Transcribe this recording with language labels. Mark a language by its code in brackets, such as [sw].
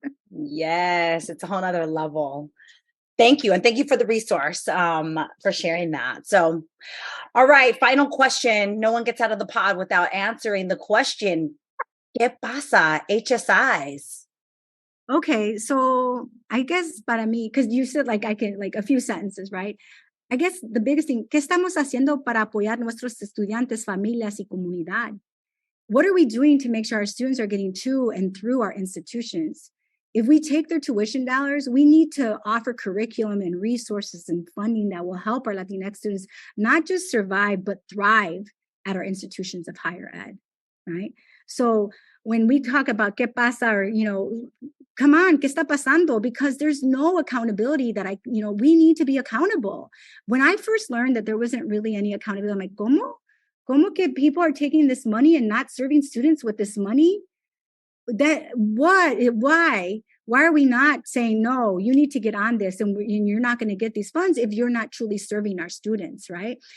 [en] Yes, it's a whole nother level. Thank you. And thank you for the resource, for sharing that. So, all right, final question. No one gets out of the pod without answering the question, ¿Qué pasa, HSIs? Okay, so I guess [es] para mí, [en] because you said like I can, like a few sentences, right? I guess the biggest thing, [es] ¿qué estamos haciendo para apoyar nuestros estudiantes, familias y comunidad? [en] What are we doing to make sure our students are getting to and through our institutions? If we take their tuition dollars, we need to offer curriculum and resources and funding that will help our Latinx students not just survive, but thrive at our institutions of higher ed, right? So when we talk about ¿Qué pasa? Or, come on, [es] ¿qué está pasando? [en] Because there's no accountability that we need to be accountable. When I first learned that there wasn't really any accountability, I'm like, [es] ¿Cómo? ¿Cómo que [en] people are taking this money and not serving students with this money? Why are we not saying, no, you need to get on this, and you're not going to get these funds if you're not truly serving our students, right?